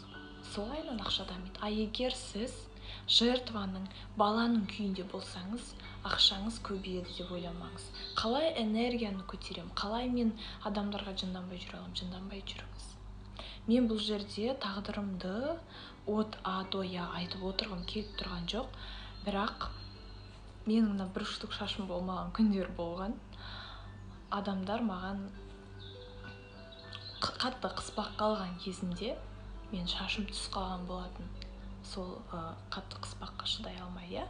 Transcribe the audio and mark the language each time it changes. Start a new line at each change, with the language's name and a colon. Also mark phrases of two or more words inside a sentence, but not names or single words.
Kazakh: Солайынан ақша дамиды. Егер сіз жертваның, баланың күйінде болсаңыз, ақшаңыз көбейеді деп ойламаңыз. Қалай энергияны көтерем, қалай мен адамдарға жынданбай жүре аламын? Жынданбай жүріңіз. Мен бұл жерде тағдырымды
Russian: от-а-до-я
Kazakh: айтып отырғым келіп тұрған жоқ, бірақ менің бір штук шашым болмаған күндер болған. Адамдар маған қатты қыспақ қалған кезімде мен шашым түс қалған болатын. Сол қатты қыспаққа шыдай алмай, иә?